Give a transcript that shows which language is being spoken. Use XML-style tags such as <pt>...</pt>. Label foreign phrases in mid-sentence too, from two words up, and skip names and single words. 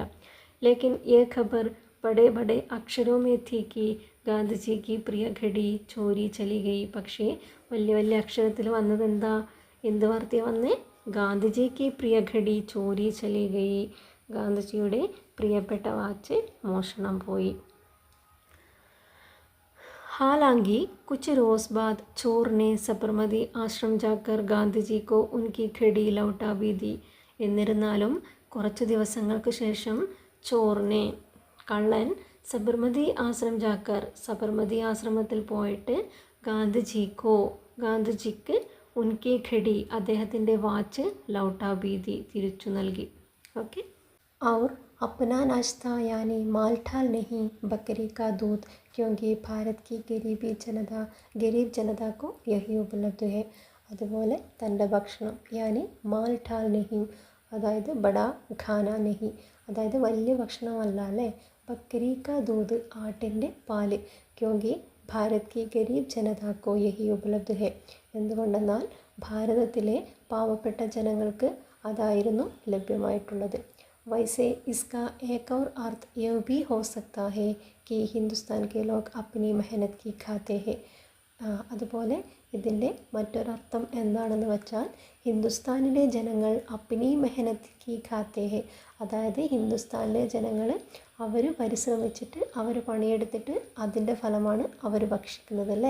<hi>लेकिन ये खबर बड़े बड़े अक्षरों में थी कि गांधीजी की प्रिय घड़ी चोरी चली गई.</hi> <ml>പക്ഷേ വലിയ വലിയ അക്ഷരത്തിൽ വന്നത് എന്ത് വാർത്തയാണ് വന്നേ,</ml> <hi>गांधीजी की प्रिय घड़ी चोरी चली गई,</hi> <ml>ഗാന്ധിജിയുടെ പ്രിയപ്പെട്ട വാച്ച് മോഷണം പോയി.</ml> <hi>हालांकि कुछ रोज़ बाद चोर ने सबरमती आश्रम जाकर गांधी जी को उनकी घड़ी लौटा भी दी.</hi> <ml>എന്നിരുന്നാലും കുറച്ച് ദിവസങ്ങൾക്ക് ശേഷം കള്ളൻ സബർമതി ആശ്രമത്തിൽ പോയിട്ട് ഗാന്ധിജിക്ക്</ml> <hi>उनकी घड़ी</hi> <ml>അദ്ദേഹത്തിൻ്റെ വാച്ച്</ml> <hi>लौटा भी दी</hi> <ml>തിരിച്ചു നൽകി. ഓക്കെ.</ml> <hi>और अपना नाश्ता यानी माल ठाल नहीं बकरी का दूध, क्योंकि भारत की गरीब जनता को यही उपलब्ध है.</hi> <ml>അതുപോലെ തൻ്റെ ഭക്ഷണം</ml> <hi>यानी माल ठाल नहीं,</hi> <ml>അതായത്</ml> <hi>बड़ा खाना नहीं,</hi> <ml>അതായത് വലിയ ഭക്ഷണമല്ല അല്ലേ.</ml> <hi>बकरी का दूध</hi> <ml>ആട്ടിൻ്റെ പാല്,</ml> <hi>क्योंकि भारत की गरीब जनता को यही उपलब्ध है,</hi> <ml>എന്തുകൊണ്ടെന്നാൽ ഭാരതത്തിലെ പാവപ്പെട്ട ജനങ്ങൾക്ക് അതായിരുന്നു ലഭ്യമായിട്ടുള്ളത്.</ml> <hi>वैसे इसका एक और अर्थ यह भी हो सकता है कि हिंदुस्तान के लोग अपनी मेहनत की खाते हैं.</hi> <ml>അതുപോലെ ഇതിൻ്റെ മറ്റൊരർത്ഥം എന്താണെന്ന് വെച്ചാൽ ഹിന്ദുസ്ഥാനിലെ ജനങ്ങൾ</ml> <hi>अपनी मेहनत की खाते हैं,</hi> <ml>അതായത് ഹിന്ദുസ്ഥാനിലെ ജനങ്ങൾ അവർ പരിശ്രമിച്ചിട്ട് അവർ പണിയെടുത്തിട്ട് അതിൻ്റെ ഫലമാണ് അവർ ഭക്ഷിക്കുന്നത് അല്ലേ.</ml>